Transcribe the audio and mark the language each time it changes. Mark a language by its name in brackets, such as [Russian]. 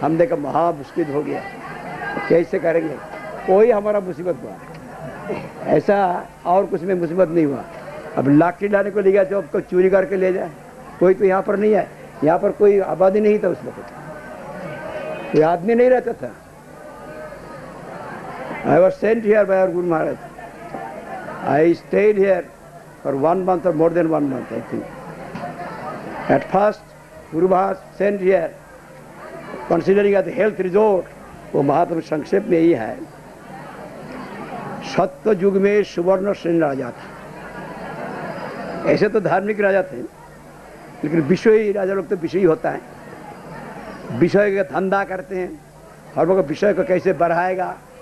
[Hindi] हम देखा महा मुश्किल हो गया, कैसे करेंगे, कोई हमारा मुसीबत हुआ ऐसा, और कुछ में मुसीबत नहीं हुआ। अब लाठी लाने को ले गया जो आपको चोरी करके ले जाए, कोई तो यहाँ पर नहीं है, यहाँ पर कोई आबादी नहीं था उस वक्त, कोई आदमी नहीं रहता था। [English] I was sent here by our Guru Maharaj. I stayed here for 1 month or more than 1 month, I think. At first, Guru Maharaj sent here, considering as a health resort, [Hindi] वो महात्मा संक्षेप में यही है, सत्य युग में सुवर्ण श्रेणी राजा था। ऐसे तो धार्मिक राजा थे, लेकिन विषयी राजा लोग तो विषयी होता है, विषय का धंधा करते हैं, हर वक्त विषय को कैसे बढ़ाएगा।